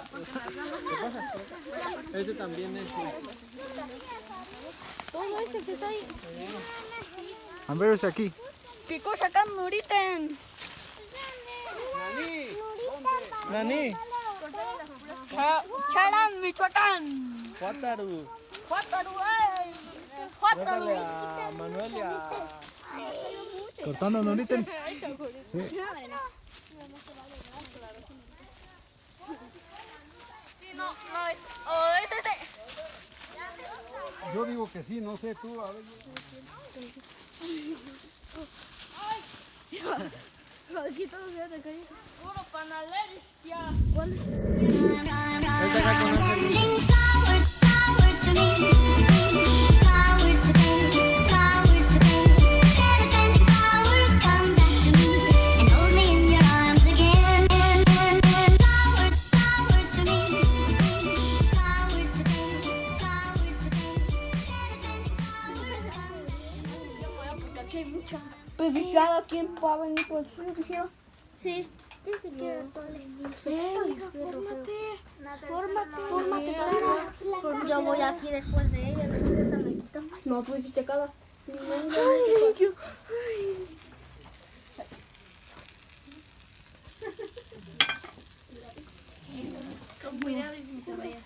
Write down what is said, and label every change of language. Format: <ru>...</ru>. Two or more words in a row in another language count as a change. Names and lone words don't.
<es>¿Qué pasa? Ese también es... Todo este que está ahí. A ver, aquí. ¿Qué cosa acá, Nuriten? Nani. Charán, Michoacán. Huátaru. Huátaru, ay. Huátaru. Déjale a Manuel y a... Cortando, Nuriten. no es. ¿O es este? Yo digo que sí, no sé tú, a ver. Aquí todo se te cayó. Puro panaleros ya.</es> <en>Flowers to me, flowers today, flowers today. Instead of sending flowers, come back to me and hold me in your arms again. Flowers, flowers to me, flowers today, flowers today. Instead of sending flowers, come back to me.</en> <es>Porque aquí hay mucha. Pues cada quien va a venir por su dijeron. Sí. Fórmate. Yo voy aquí después de ella. Esta me quita. No, tú dijiste cada. Con cuidado y sin cabeza.</es>